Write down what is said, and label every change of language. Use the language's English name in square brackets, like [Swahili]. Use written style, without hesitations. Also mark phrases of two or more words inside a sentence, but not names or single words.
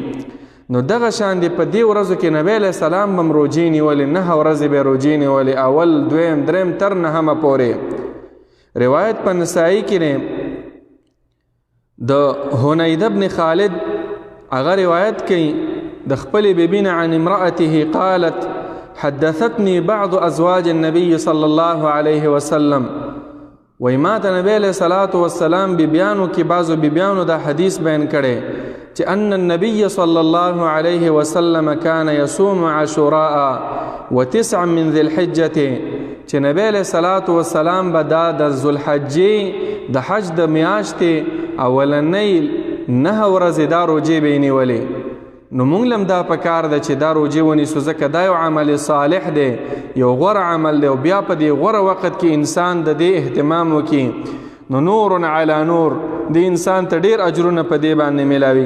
[Pashto] نو دغه شان دی په دې ورځو کې نبی علیه السلام به روژې نیولې، 9 ورځې به روژې نیولې، اول، دویم، دریم تر 9 پورې. روایت په نسائی کې دی د حنید بن خالد، هغه روایت کوي د خپلې بیبي نه [Arabic] عن امرأته قالت حدثتني بعض ازواج النبي صلى الله عليه وسلم. [Pashto] وی ما ته نبی علیه الصلاة والسلام بیبیانو کې بعضو بیبیانو دا حدیث بیان کړی چې [Arabic] ان النبي صلى الله عليه وسلم كان يصوم عاشوراء و9 من ذي الحجة، [Pashto] چې نبی علیه الصلاة والسلام به دا د ذوالحجې د حج د میاشتې اولنۍ 9 ورځې دا روژې به یې نیولې. نو مونږ لم دا پکار ده چې دا روژې ونیسو، ځکه دا یو عمل صالح دی، یو غوره عمل دی، او بیا په دې غوره وخت کې انسان د دې اهتمام وکړي نو نور علی نور، د انسان ته ډېر اجرونه په دې باندې میلاوي.